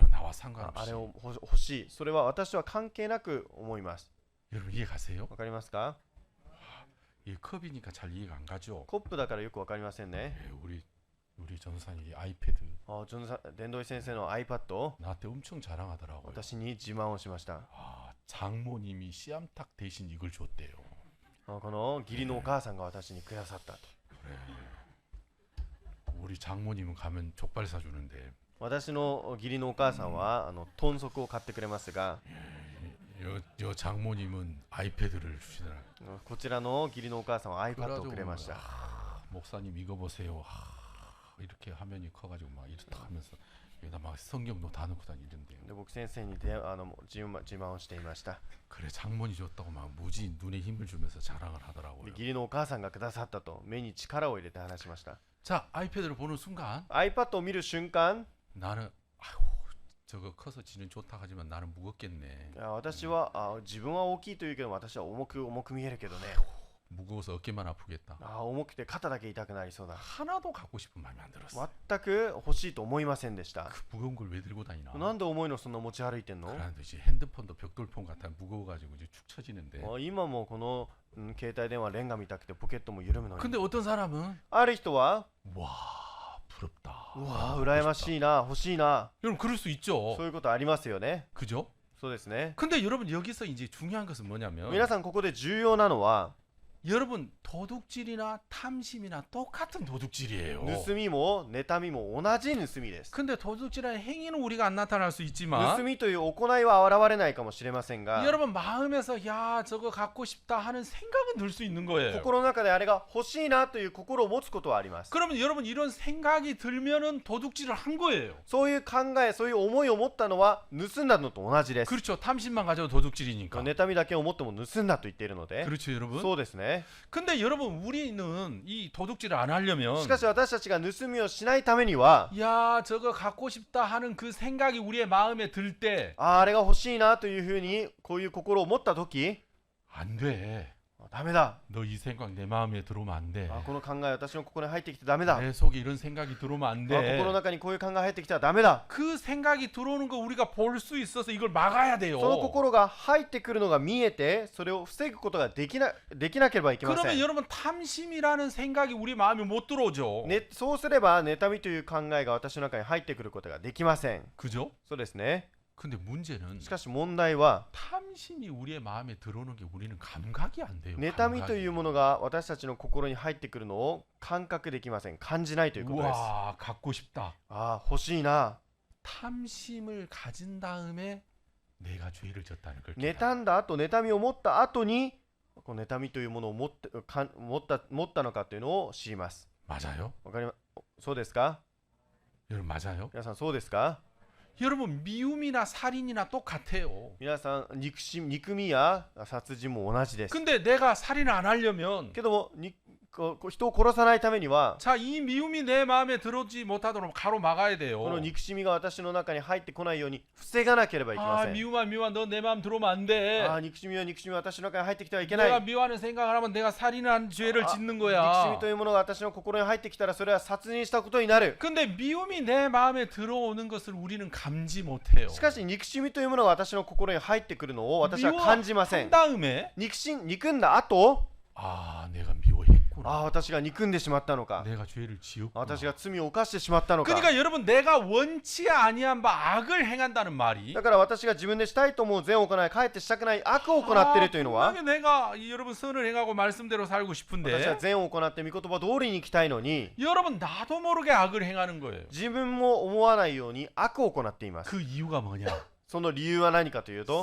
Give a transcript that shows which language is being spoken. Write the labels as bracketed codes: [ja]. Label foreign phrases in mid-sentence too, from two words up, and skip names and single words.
[ko] 나와 [ja] あ [ko] 상관없이. [ja] れを欲しい。それは私は関係なく思います。 [ko] 여러분 이해 가세요? [ja] わかりますか？ [ko] 이 컵이니까 잘 이해가 안 가죠. [ja] コップだからよくわかりませんね。 [ko] 예, 우리 전사님이 아이패드 [ja] ジョンさん、伝道医先生の iPad を [ko] 나한테 엄청 자랑하더라고요. [ja] 私に自慢をしました。 [ko] 아, 장모님이 씨암탉 대신 이걸 줬대요. [ja] この義理のお母さんが私にくださったと。 [ko] 그래. 우리 장모님은 가면 족발 사주는데 [ja] 私の義理のお母さんは豚足を買ってくれますが、 [ko] 여 장모님은 아이패드를 주시더라. [ja] こちらの義理のお母さんは iPad をくれました。 [ko] 목사님 이거 보세요. 이렇게 화면이 커가지고 막 이렇다 하면서 여기다 막 성경도 다 넣고 다니던데요. [ja] で僕先生に自慢をしていました。 [ko] 그래 장모님 줬다고 막 무지 눈에 힘을 주면서 자랑을 [ja] で [ko] 하더라고요. [ja] 義理のお母さんがくださったと目に力を入れて話しました。 [ko] 자 아이패드를 보는 순간 [ja] iPad を見る瞬間、 [ko] 나는 아유 저거 커서 지는 좋다 하지만 나는 무겁겠네. [ja] 私は自分は大きいというけど私は重く見えるけどね。 [ko] 무거워서 어깨만 아프겠다. [ja] 重くて肩だけ痛くなりそうだ。 [ko] 하나도 갖고 싶은 마음이 안 들었어. [ja] 全く欲しいと思いませんでした。 [ko] 그 무거운 걸 왜 들고 다니나? [ja] なんで重いのそんな持ち歩いてんの？ [ko] 그런데 이제 핸드폰도 벽돌폰 같아 무거워가지고 이제 축 처지는데. [ja] 今もこの携帯電話レンガみたくてポケットも緩むのに。 [ko] 근데 어떤 사람은 [ja] ある人は、 [ko] 와 부럽다. [ja] うわ羨ましいな、欲しいな、 [ko] 여러분 그럴 수 있죠. [ja] そういうことありますよね。 [ko] 그죠? [ja] そうですね。 [ko] 근데 여러분 여기서 이제 중요한 것은 뭐냐면 [ja] 皆さんここで重要なのは、 [ko] 여러분 도둑질이나 탐심이나 똑같은 도둑질이에요. [ja] 盗みも妬みも同じ盗みです。 [ko] 근데 도둑질이라는 행위는 우리가 안 나타날 수 있지만 [ja] 盗みという行いは現れないかもしれませんが、 [ko] 여러분 마음에서 야 저거 갖고 싶다 하는 생각은 들 수 있는 거예요. [ja] 心の中であれが欲しいなという心を持つことはあります。 [ko] 그러면 여러분 이런 생각이 들면은 도둑질을 한 거예요. [ja] そういう考え、そういう思いを持ったのは盗んだのと同じです。 [ko] 그렇죠. 탐심만 가져도 도둑질이니까. [ja] 妬みだけを持っても盗んだと言っているので、 [ko] 그렇죠, 여러분. [ja] そうですね。 [ko] 근데 여러분 우리는 이 도둑질을 안 하려면 [ja] しかし私たちが盗みをしないためには、 [ko] 야 저거 갖고 싶다 하는 그 생각이 우리의 마음에 들 때 [ja] あれが欲しいなというふうにこういう心を持った時、 [ko] 안 돼. [ja] ダメだ。 [ko] 너 이 생각 내 마음에 들어오면 안 돼. [ja] この考え私の心に入ってきてダメだ。 [ko] 내 속에 이런 생각이 들어오면 안 [ja] 心 [ko] 돼. [ja] の中にこういう考え入ってきたらダメだ。 [ko] 그 생각이 들어오는 거 우리가 볼 수 있어서 이걸 막아야 돼요. [ja] その心が入ってくるのが見えて、それを防ぐことができなければいけませ [ko] 그러면 [ja] ん。 [ko] 여러분 탐심이라는 생각이 우리 마음에 못 들어오죠. [ja] そうすれば妬みという考えが私の中に入ってくることができません。 [ko] 그죠? [ja] そうですね。 [ko] 근데 문제는 [ja] しかし問題は、 [ko] 탐심이 우리의 마음에 들어오는 게 우리는 감각이 안 돼요. [ja] 妬みというものが私たちの心に入ってくるのを感覚できません。感じないということです。 [ko] 우와 갖고 싶다. [ja] 欲しいな。 [ko] 탐심을 가진 다음에 내가 죄를 졌다는 걸 [ja] 妬んだ後、妬みを持った後にこの妬みというものを持ったのかというのを知ります。 [ko] 맞아요? [ja] わかりまそうですか？ [ko] 여러분 맞아요? [ja] 皆さんそうですか？ [ko] 여러분 미움이나 살인이나 똑같아요. [ja] 皆さん憎みや殺人も同じです。 [ko] 근데 내가 살인을 안 하려면 [ja] けども人を殺さないためには [ko] 자, 이 미움이 내 마음에 들어오지 못하도록 가로막아야 돼요. [ja] この憎しみが私の中に入ってこないように防がなければいけま [ko] 아, [ja] せん。 [ko] 미움아 너 내 마음 들어오면 안 돼. [ja] 憎しみは私の中に入ってきてはいけない。 [ko] 내가 미워하는 생각을 하면 내가 살인한 죄를 짓는 [ja] 憎し [ko] 거야. [ja] みというものが私の心に入ってきたらそれは殺人したことになる。 [ko] 근데 미움이 내 마음에 들어오는 것을 우리는 감지 못해요. [ja] しかし憎しみというものが私の心に入ってくるのを私は感じません。 [ko] 다음에 [ja] 憎んだ後、 [ko] 아, 내가 미워했구나. [ja] 私が憎んでしまったのか、 [ko] 내가 죄를 지었구나. [ja] 私が罪を犯してしまったのか。 [ko] 그러니까 여러분 내가 원치 아니한 바 악을 행한다는 말이 [ja] だから私が自分でしたいと思う善を行い、かえってしたくない悪を行っているというのは、 [ko] 분명히 내가 여러분 선을 행하고 말씀대로 살고 [ja] 私は [ko] 싶은데 [ja] 善を行って御言葉通りに生きたいのに、 [ko] 여러분 나도 모르게 악을 행하는 거예요. [ja] 自分も思わないように悪を行っています。 [ko] 그 이유가 뭐냐? [ja] その理由は何かというと、